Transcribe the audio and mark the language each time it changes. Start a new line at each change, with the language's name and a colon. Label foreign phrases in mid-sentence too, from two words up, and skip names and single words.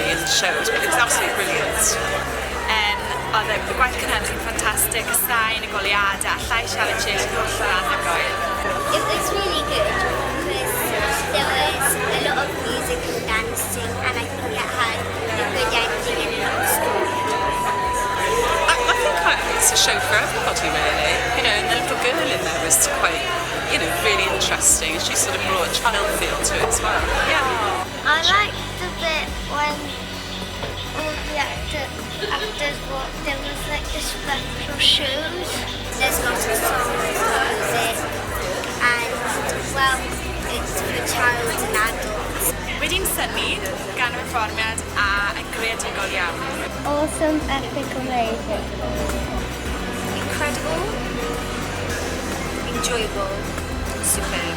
English: showed, but it was absolutely brilliant.
Welsh: Oedd y gwaith cynhyrchu'n ffantastig, y sain, y goliadau, llais Aled holl anhygoel.
English: It was really good because there was a lot of music and dancing, and I think it had a good ending and a lot of story. I think it's a show for everybody, really. You know, and the little girl in there was quite, you know, really interesting. She sort of brought a child feel to it as well. Yeah. I liked the bit when all the actors there was like the special shows. There's lots of songs and music, and well, it's for child and adults.
Welsh: Wedi'n synnu gan y perfformiad a yn greadigol iawn.
English: Awesome, epic, amazing. Incredible, enjoyable, superb.